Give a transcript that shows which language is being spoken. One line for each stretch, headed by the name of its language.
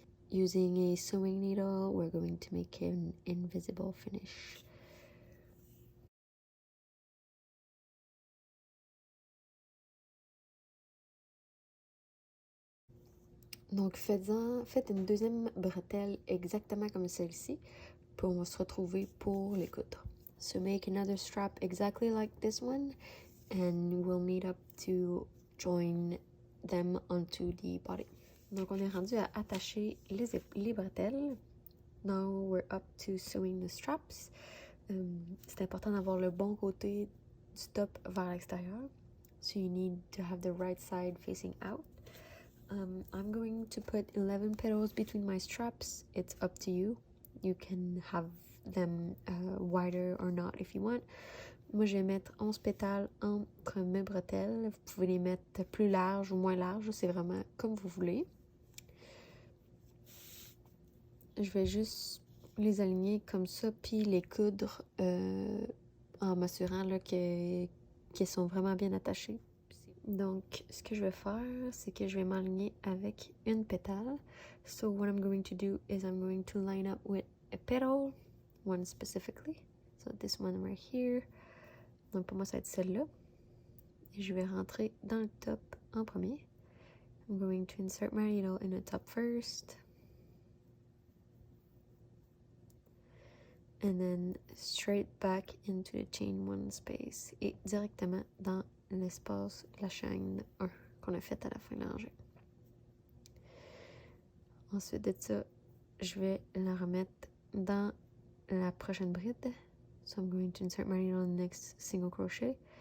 English: Using a sewing needle, we're going to make an invisible finish.
French: Donc, faites une deuxième bretelle exactement comme celle-ci, puis on va se retrouver pour les coudre.
English: So make another strap exactly like this one, and we'll meet up to join them onto the body.
French: Donc, on est rendu à attacher les bretelles.
English: Now we're up to sewing the straps.
French: C'est important d'avoir le bon côté du top vers l'extérieur.
English: So you need to have the right side facing out. I'm going to put 11 petals between my straps. It's up to you. You can have them wider or not if you want.
French: Moi, je vais mettre 11 pétales entre mes bretelles. Vous pouvez les mettre plus larges ou moins larges. C'est vraiment comme vous voulez. Je vais juste les aligner comme ça, puis les coudre en m'assurant qu'elles sont vraiment bien attachées. Donc, ce que je vais faire, c'est que je vais m'aligner avec une pétale.
English: So what I'm going to do is I'm going to line up with a petal, one specifically. So this one right here.
French: Donc pour moi, ça va être celle-là. Et je vais rentrer dans le top en premier.
English: I'm going to insert my needle in the top first. And then straight back into the chain 1 space.
French: Et directement dans l'espace, la chaîne 1 qu'on a faite à la fin de la rangée. Ensuite de ça, je vais la remettre dans la prochaine bride.
English: So I'm going to insert my needle in the next single crochet.